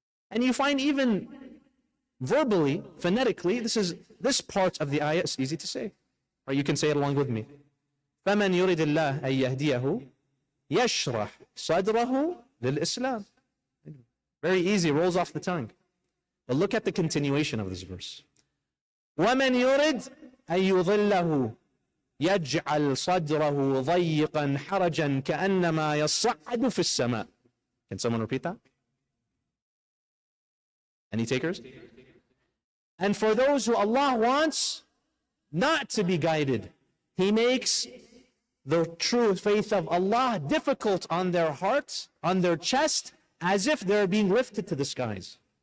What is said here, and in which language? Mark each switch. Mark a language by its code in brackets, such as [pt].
[en] And you find even verbally, phonetically, this part of the ayah is easy to say. Or you can say it along with me. [ar] فَمَنْ يُرِدِ اللَّهَ أَن يَهْدِيَهُ يَشْرَحْ صَدْرَهُ لِلْإِسْلَامِ. [en] Very easy, rolls off the tongue. But look at the continuation of this verse. [ar] وَمَنْ يُرِدْ أَن يُضِلَّهُ يَجْعَلْ صَدْرَهُ ضَيِّقًا حَرَجًا كَأَنَّمَا يَصَّعَّدُ فِي السَّمَاءِ. [en] Can someone repeat that? Any takers? And for those who Allah wants not to be guided, He makes the true faith of Allah difficult on their hearts, on their chest, as if they're being lifted to the skies.